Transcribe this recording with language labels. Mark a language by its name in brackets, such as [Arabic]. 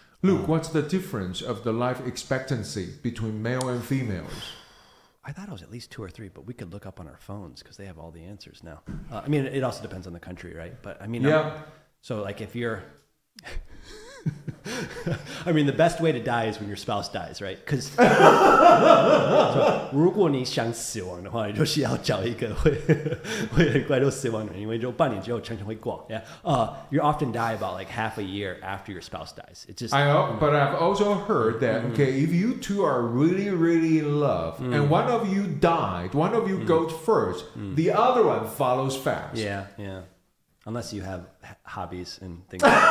[English] Luke, what's the difference of the life expectancy between male and females? I thought it was at least 2 or 3, but we could look up on our phones because they have all the answers now. I mean, it also depends on the country, right? But I mean, so like if you're, I mean, the best way to die is when your spouse dies, right? [Chinese] Because 如果你想死亡的话，你就是要找一个会很快就死亡的人，因为就半年之后常常会挂。 [English] Yeah. You often die about like half a year after your spouse dies. It's just. But I've also heard that if you two are really, really in love, and one of you died, one of you goes first, the other one follows fast. Yeah. Unless you have hobbies and things.